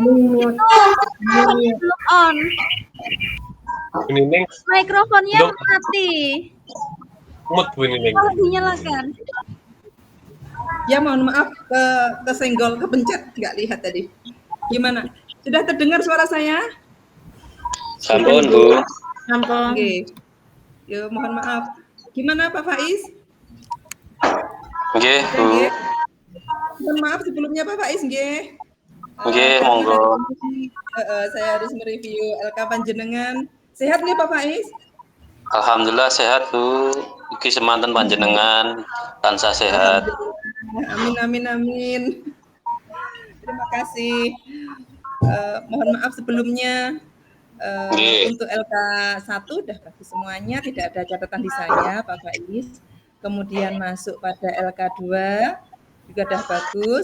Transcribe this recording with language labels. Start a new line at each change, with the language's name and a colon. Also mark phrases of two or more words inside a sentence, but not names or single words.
Indonesian: mikrofonnya belum on. Bu Nining Mikrofonnya belum mati. mood Bu Nining. Tolong dinyalakan. Ya mohon maaf kesenggol, kepencet, nggak lihat tadi. Gimana? Sudah terdengar suara saya? Sampun, Bu. Sampun. Oke. Ya mohon maaf. Gimana Pak Faiz? Nggih, Bu. Nggih. Mohon maaf sebelumnya Pak Faiz nggih.
Javanese: Nggih, monggo.
Indonesian: Saya harus mereview LK panjenengan. Sehat nggih Pak Faiz?
Javanese: Alhamdulillah sehat, Bu. Iki semanten panjenengan tansah sehat.
Indonesian: Amin amin amin. Terima kasih. Mohon maaf sebelumnya untuk LK1 sudah bagus semuanya, tidak ada catatan di saya Pak Faiz. Kemudian masuk pada LK2 juga sudah bagus.